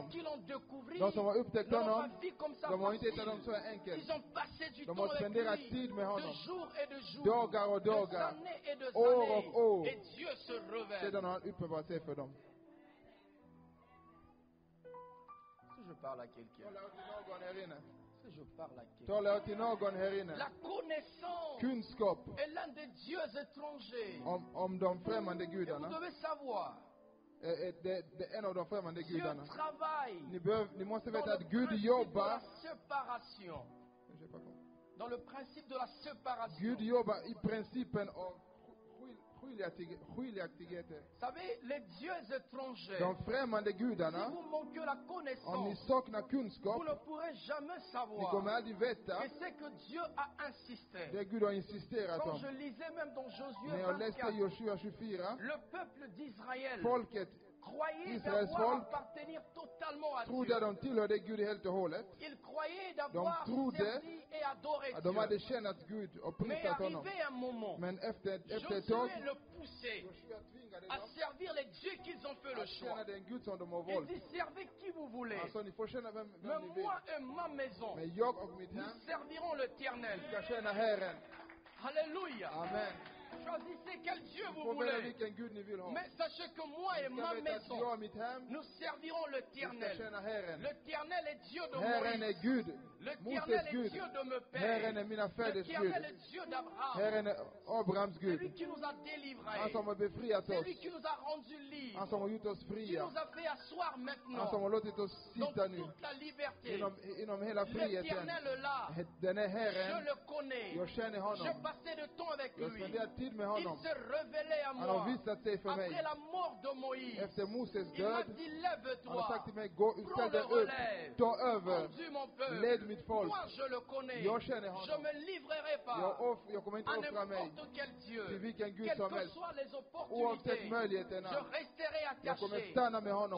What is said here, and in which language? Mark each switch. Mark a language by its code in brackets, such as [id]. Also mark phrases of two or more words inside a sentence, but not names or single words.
[fr] Ceux qui l'ont découvert. [sv] De som har upptäckt [fr] ne l'ont [sv] honom, [fr] pas vu comme ça [sv] de har inte [fr] facile. [sv] hittat dem så enkelt. [fr] Ils ont passé du [sv] De [fr] temps [sv] har [fr] avec [sv] spenderat [fr] lui. [sv] tid med [fr] De [sv] honom. [fr] jour et de jour. [sv] Dagar och [fr] Des [sv] dagar. [fr] années et des [sv] År [fr] années. [sv] och år. [fr] Et Dieu se révèle. [sv] Sedan har han uppenbarat sig för dem. [fr] Si je parle à quelqu'un. [sv] Talar jag till någon här inne? [fr] Si je parle à quelqu'un. [sv] Talar jag till någon här inne? [fr] La connaissance [sv] Kunskap [fr] est l'un des dieux étrangers. [sv] om de främmande [fr] Et vous [sv] gudarna. [fr] devez savoir, [sv] Det är en av de främmande [fr] Dieu [sv] gudarna. [fr] travaille [sv] Ni måste [fr] dans [sv] veta [fr] le [sv] att Gud [fr] principe de [sv] jobbar. [fr] la séparation. Dans le principe de la séparation. [sv] Gud jobbar i principen av skiljaktigheter. [fr] Vous savez, les dieux étrangers, [sv] De främmande [fr] si [sv] gudarna, [fr] vous manquez la [sv] om ni [fr] connaissance, [sv] saknar [fr] vous [sv] kunskap, [fr] ne pourrez jamais [sv] ni [fr] savoir. [sv] kommer aldrig veta [fr] Et c'est que Dieu a insisté. [sv] det Gud har insisterat [fr] Quand [sv] om. [fr] je lisais même dans Josué [sv] När jag läste 24, Josua 24, [fr] le peuple d'Israël [sv] folket [fr] croyait [sv] Israels [fr] d'avoir [sv] folk [fr] appartenir totalement à [sv] trodde [fr] Dieu. [sv] att de tillhörde Gud helt och hållet. [fr] Ils croyaient d'avoir [sv] trodde [fr] servi et adoré [sv] Att de hade [fr] Dieu. [sv] tjänat Gud och [fr] Mais [sv] prisat honom. [fr] arrivé un moment, [sv] Men efter ett tag, [fr] Josué le poussait [sv] Josua tvingade [fr] à [sv] dem [fr] servir les dieux qu'ils ont fait le [sv] att [fr] choix. [sv] tjäna den Gud som de har [fr] Il [sv] valt. [fr] dit, servez qui vous voulez. [sv] Alltså ni får tjäna vem [fr] Mais [sv] ni vill. [fr] moi et ma maison, [sv] Men jag och mitt hem [fr] nous servirons l'Éternel. [sv] ska tjäna Herren. [fr] Alléluia. Amen. Choisissez quel Dieu [sv] Ni [fr] vous [sv] får välja [fr] voulez. [sv] vilken Gud ni vill ha. [fr] Mais sachez que moi et [sv] Ni [fr] ma [sv] ska veta att jag [fr] maison, [sv] och mitt hem, [fr] nous servirons [sv] vi ska [fr] l'Éternel. [sv] tjäna Herren. [fr] L'Éternel est Dieu de [sv] Herren är [fr] Moïse. [sv] Gud. [fr] L'Éternel [sv] Moses [fr] est [sv] Gud. [fr] Dieu de mes [sv] Herren är [fr] pères. [sv] mina fäders [fr] L'Éternel [sv] Gud. [fr] est Dieu d'Abraham. [sv] Herren är Abrahams [fr] C'est lui [sv] Gud. [fr] qui nous a [sv] Han [fr] délivrés. [sv] som har befriat [fr] C'est [sv] oss. [fr] lui qui nous a rendus [sv] Han [fr] libres. [sv] som har gjort oss [fr] Qui [sv] fria. [fr] nous a fait asseoir [sv] Han som [fr] maintenant [sv] har låtit oss [fr] dans [sv] sitta nu [fr] toute la liberté. [sv] inom hela friheten. [fr] L'Éternel est là. [sv] Den är [fr] Je [sv] Herren. [fr] le connais. [sv] Jag känner honom. [fr] Je passais de temps avec [sv] Jag [fr] lui. [sv] spenderar tid med [fr] Il [sv] honom. [fr] s'est révélé à [sv] Han har [fr] moi. [sv] visat sig för mig. [fr] Après la mort de Moïse, [sv] Efter Moses [fr] il m'a [sv] död. [fr] dit, [sv] Han har [fr] lève-toi. [sv] sagt till mig, gå, [fr] Prends [sv] ställ [fr] le [sv] dig upp, [fr] relais. [sv] ta över, [fr] Conduis mon peuple. [sv] led mitt folk. [fr] Moi, je le connais. [sv] Jag känner honom. [fr] Je me livrerai pas [sv] Jag kommer inte [fr] à [sv] offra mig [fr] n'importe quel Dieu. [sv] till vilken Gud [fr] Quelles [sv] som [fr] que [sv] helst. [fr] soient les [sv] Oavsett [fr] opportunités, [sv] möjligheterna. [fr] je resterai [sv] Jag kommer [fr] attaché [sv] stanna med honom,